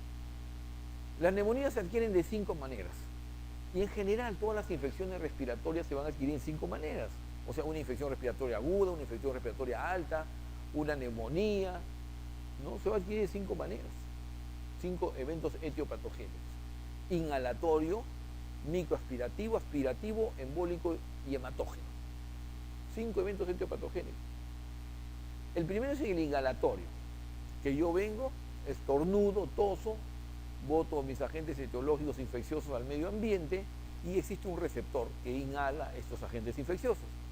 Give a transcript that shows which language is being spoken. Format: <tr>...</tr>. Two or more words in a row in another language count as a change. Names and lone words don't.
<es>Las neumonías se adquieren de 5 maneras. Y en general, todas las infecciones respiratorias se van a adquirir en 5 maneras. O sea, una infección respiratoria aguda, una infección respiratoria alta, una neumonía, ¿no? Se va a adquirir de 5 maneras. 5 eventos etiopatogénicos. Inhalatorio, microaspirativo, aspirativo, embólico y hematógeno. 5 eventos etiopatogénicos. El primero es el inhalatorio, que yo vengo, estornudo, toso, boto mis agentes etiológicos infecciosos al medio ambiente y existe un receptor que inhala estos agentes infecciosos.</es>